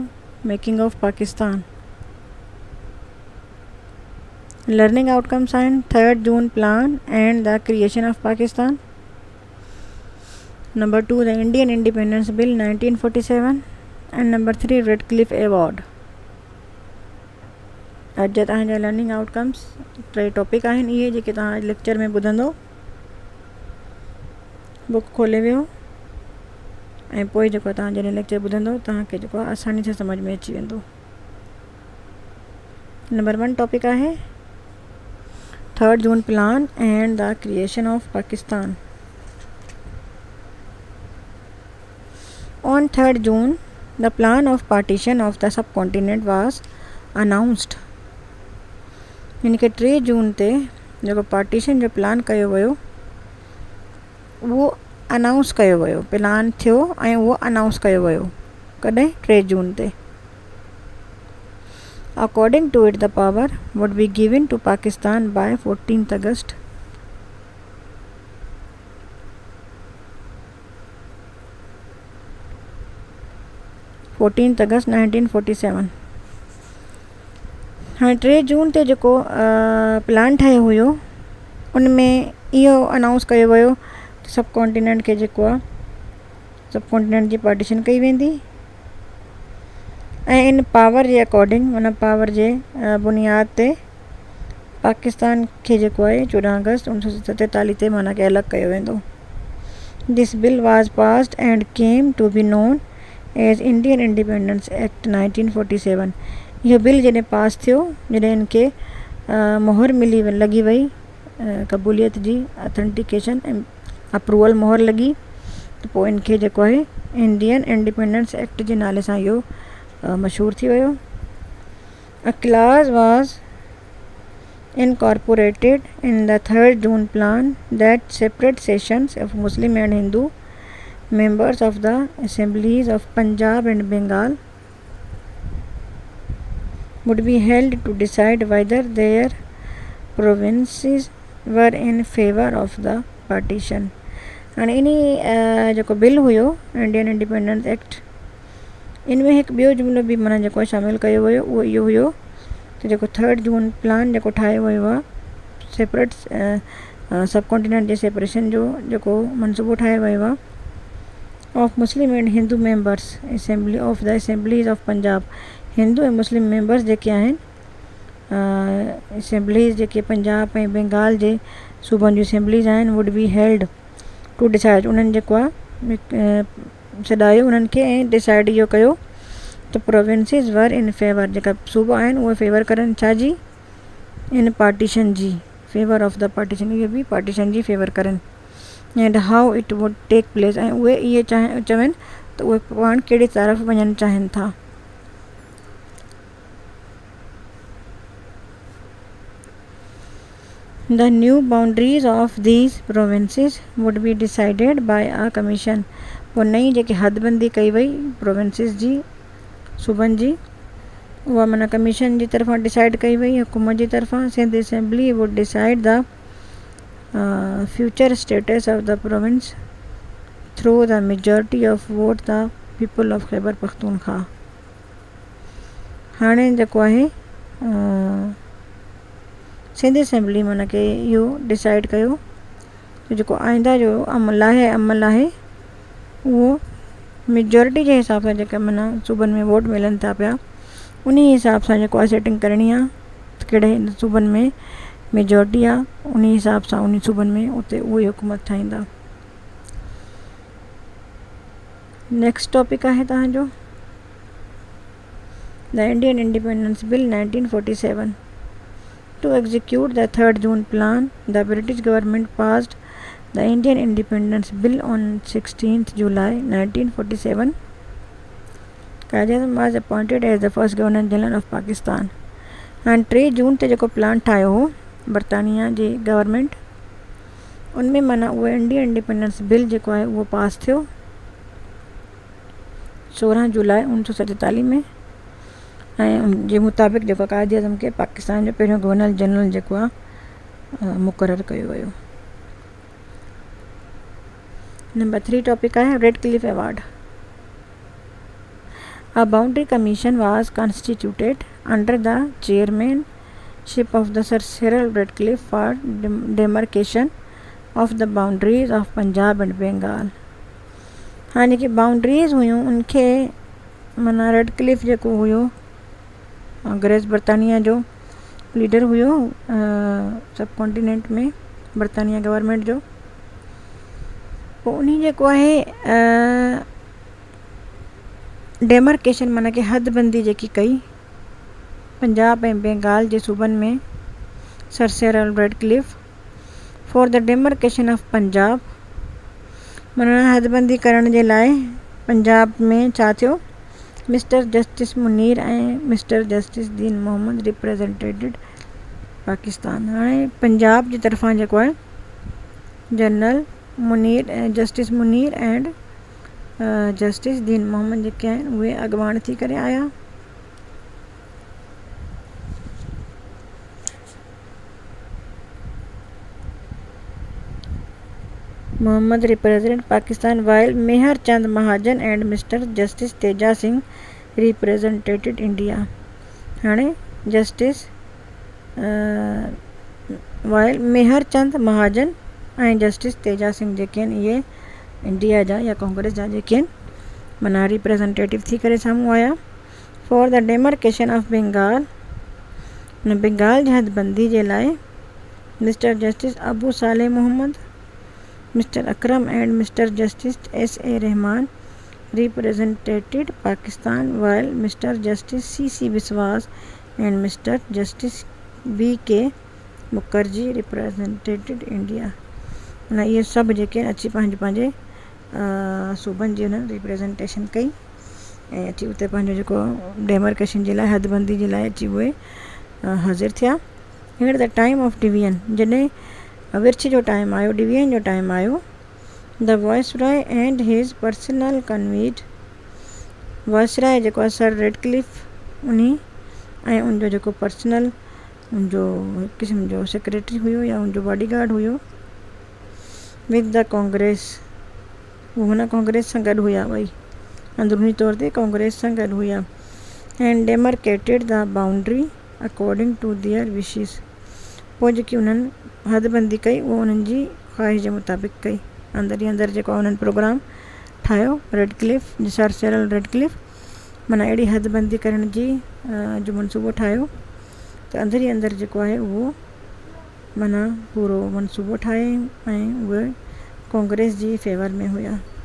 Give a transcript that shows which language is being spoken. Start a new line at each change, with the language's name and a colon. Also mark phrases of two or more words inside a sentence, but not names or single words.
English: Making of Pakistan. Learning outcomes and 3rd June plan and the creation of Pakistan. Number 2, the Indian Independence Bill 1947. And number 3, Redcliffe Award.
Sindhi: अॼु तव्हांजा
English: learning outcomes
Sindhi: टे टॉपिक आहिनि इहे जेके तव्हां लेक्चर में ॿुधंदो। बुक खोले वियो ऐं पोइ जेको तव्हां जॾहिं लेक्चर ॿुधंदो तव्हांखे जेको आहे आसानी सां सम्झ में अची वेंदो। नंबर 1 टॉपिक आहे
English: 3rd June plan and the creation of Pakistan. On 3rd June, the plan of partition of the subcontinent was announced.
Sindhi: यानी कि 3 जून ते जेको पार्टीशन जो प्लान कयो वियो उहो अनाउंस कयो वियो, प्लान थियो ऐं उहो अनाउंस कयो वियो। कॾहिं? 3 जून ते।
English: According to it, the power would be given to Pakistan by 14th August. August 1947।
Sindhi: हाँ 3 जून ते जेको प्लान ठाहियो हुयो उन में इहो अनाउंस कयो वियो
English: sub continent
Sindhi: खे जेको आहे
English: sub continent
Sindhi: जी पार्टीशन कई वेंदी ऐं इन पावर जे अकॉर्डिंग उन पावर जे बुनियाद ते पाकिस्तान खे जेको आहे 14 अगस्त 1947 ते माना कि अलॻि कयो वेंदो।
English: This bill was passed and came to be known as Indian Independence Act 1947.
Sindhi: इहो बिल जॾहिं पास थियो, जॾहिं इनखे मोहर मिली लॻी वई क़बूलियत जी ऑथेंटिकेशन ऐं अप्रूवल मोहर लॻी त पोइ इनखे जेको आहे
English: Indian Independence Act
Sindhi: जे नाले सां इहो मशहूर थी वियो।
English: A clause was incorporated in the 3rd June plan that separate sessions of Muslim and Hindu members of the assemblies of Punjab and Bengal would be held to decide whether their provinces were in favor of the partition.
Sindhi: हाणे इनी जेको बिल हुयो
English: Indian Independence Act
Sindhi: इनमें हिकु ॿियो जुमिलो बि माना जेको शामिलु कयो वियो उहो इहो हुयो त जेको
English: 3rd June plan
Sindhi: जेको ठाहियो वियो आहे
English: separate sub continent
Sindhi: जे सेपरेशन जो जेको मनसूबो ठाहियो वियो आहे
English: of Muslim and Hindu members assembly of the assemblies of Punjab.
Sindhi: हिंदू ऐं मुस्लिम मेंबर्स जेके आहिनि असेंबलीज़ जेके पंजाब ऐं बंगाल जे सूबनि जूं असेंबलीज़ आहिनि
English: would be held to decide.
Sindhi: उन्हनि जेको आहे सॾायो उन्हनि खे ऐं डिसाइड इहो कयो त
English: provinces were in favor,
Sindhi: जेका सूबा आहिनि उहे फेवर करनि छाजी इन पार्टीशन जी,
English: favor of the partition,
Sindhi: इहे बि पार्टीशन जी फेवर करनि
English: and how it would take place
Sindhi: ऐं उहे इहे चवनि त उहे पाण कहिड़ी तरफ़ वञणु चाहिनि था।
English: The new boundaries of these provinces would be decided by a commission।
Sindhi: पोइ नई जेकी हदबंदी कई वई प्रोविंसिस जी सूबनि जी उहा माना कमीशन जी तरफ़ां डिसाइड कई वई हुकूमत जी तरफ़ां।
English: Sindh Assembly would decide the future status of the province through the majority of vote the people of Khyber Pakhtunkhwa.
Sindhi: हाणे जेको आहे सिंध असेंबली माना कि इहो डिसाइड कयो त जेको आईंदा जो अमल आहे उहो मेजॉरिटी जे हिसाब सां जेका माना सूबनि में वोट मिलनि था पिया उन हिसाब सां जेको आहे सेटिंग करणी आहे त कहिड़े सूबनि में मेजॉरिटी आहे उन हिसाब सां उन सूबनि में उते उहे हुकूमत ठाहींदा। नेक्स्ट टॉपिक आहे तव्हांजो
English: the Indian Independence Bill
Sindhi: 1947।
English: To execute the 3rd June plan, the British government passed the Indian Independence Bill on 16th July 1947. Qaid-e-Azam was appointed as the first Governor General of Pakistan.
Sindhi: And 3 जून ते जेको प्लान ठाहियो हो बरतानिया जी गवर्नमेंट उनमें माना उहो
English: Indian Independence Bill
Sindhi: जेको आहे उहो पास थियो 16 जुलाई 1947 में, ऐं उन जे मुताबिक़ जेको क़ाइद अज़म खे पाकिस्तान जो पहिरियों
English: Governor General
Sindhi: जेको आहे मुक़ररु कयो वियो। नंबर 3 टॉपिक आहे रेड क्लिफ अवार्ड।
English: A boundary commission was constituted under the chairmanship of the Sir Cyril Ratcliffe for demarcation of the boundaries of Punjab and Bengal।
Sindhi: हाँ, जेकी बाउंड्रीज़ हुयूं उनखे माना रेडक्लिफ जेको हुयो अंग्रेज़ बरतानिया जो लीडर हुयो
English: sub continent
Sindhi: में बरतानिया गवर्नमेंट जो, पोइ उन जेको आहे डेमार्केशन माना कि हदबंदी जेकी कई पंजाब ऐं बंगाल जे सूबनि में
English: Sir Cyril Radcliffe for the demarcation of Punjab,
Sindhi: माना हदबंदी करण जे लाइ पंजाब में छा थियो,
English: Mister Justice Munir
Sindhi: ऐं
English: Mister Justice Din Mohammad represented Pakistan.
Sindhi: हाणे पंजाब जी तरफ़ां जेको आहे
English: General Munir Justice Munir and Justice Din Mohammad
Sindhi: जेके आहिनि उहे अॻुवाण थी करे आया।
English: Mohammad represent Pakistan while Mehar Chand Mahajan and Mister Justice Teja Singh represented India.
Sindhi: हाणे
English: Justice while Mehar Chand Mahajan
Sindhi: ऐं जस्टिस तेजा सिंह जेके आहिनि इहे इंडिया जा या कांग्रेस जा जेके आहिनि माना रिप्रेजेंटेटिव थी करे साम्हूं आया।
English: For the demarcation of Bengal,
Sindhi: बंगाल जी हदबंदी जे लाइ
English: Mister Justice Abu Saleh Mohammad, Mister Akram and Mister Justice S.A. Rahman represented Pakistan while Mister Justice C.C. Biswas and Mister Justice B.K. Mukherjee represented India.
Sindhi: माना इहे सभु जेके अची पंहिंजे पंहिंजे सूबनि जी हुन रिप्रेजेंटेशन कई ऐं अची उते पंहिंजो जेको डेमार्केशन जे लाइ हदबंदी जे लाइ अची उहे हाज़िर थिया।
English: At the time of division,
Sindhi: जॾहिं विर्छ जो टाइम आयो, डिवीजन जो टाइम आयो,
English: The Viceroy and his personal convened,
Sindhi: वॉइसरॉय जेको आहे सर रेडक्लिफ उनी ऐं उनजो जेको पर्सनल उनजो हिकु क़िस्म जो सेक्रेटरी हुयो या उनजो बॉडीगार्ड हुयो
English: with the Congress,
Sindhi: वो हुन कांग्रेस सां गॾु हुया, ॿई अंदरूनी तौर ते कांग्रेस सां गॾु हुया।
English: And demarcated the boundary according to their wishes,
Sindhi: पोइ जेकी उन्हनि हदबंदी कई उहो उन्हनि जी ख़्वाहिश जे मुताबिक़ कई। अंदरि ई अंदरि जेको उन्हनि प्रोग्राम ठाहियो रेडक्लिफ सर सिरिल रेडक्लिफ, माना अहिड़ी हदबंदी करण जी जो मनसूबो ठाहियो त अंदरि ई अंदरि जेको आहे उहो माना पूरो मनसूबो ठाहे ऐं उहे कांग्रेस जी फेवर में हुया।